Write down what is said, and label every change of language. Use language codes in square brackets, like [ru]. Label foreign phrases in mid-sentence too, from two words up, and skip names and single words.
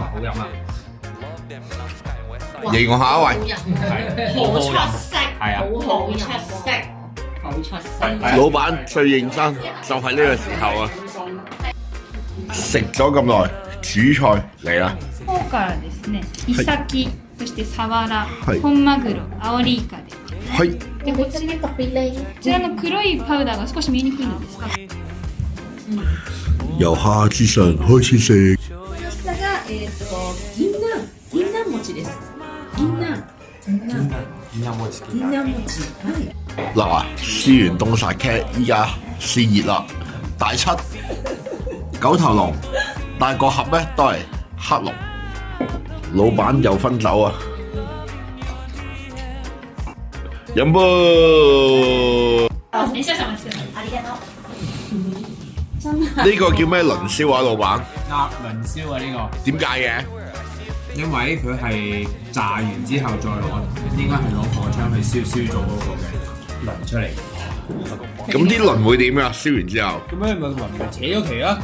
[yue] 好飲啊！形容下一位。好出色，係啊，好出色，好出色。老闆最認真就係呢個時候啊！食咗咁耐，主菜嚟啦！ [ja] フォーからですね、イサキ、そしてサワラ、はい本マグロ、アオリイカで。 [yue] 係 [ja] でこちら [yue] 特別靚。 [ja] こちらの黒いパウダーが少し見えにくいのですが、 [yue] 由下至上開始食。 [ja] 下が銀杏餅です。銀杏餅。 [yue] 嗱，試完凍殺劇，依家試熱啦，大七九頭龍，但係個盒咧都係黑龍。老闆又分酒啊！飲杯。 [ja] 你少々お待ちください。ありがとう。 [yue] 呢個叫咩輪燒啊，老闆？鴨輪燒啊呢點解嘅？個，因為佢係炸完之後再攞，應該係攞火槍去燒咗嗰個嘅輪出嚟。咁啲輪會點啊？燒完之後，咁樣咪輪咪扯咗旗啦。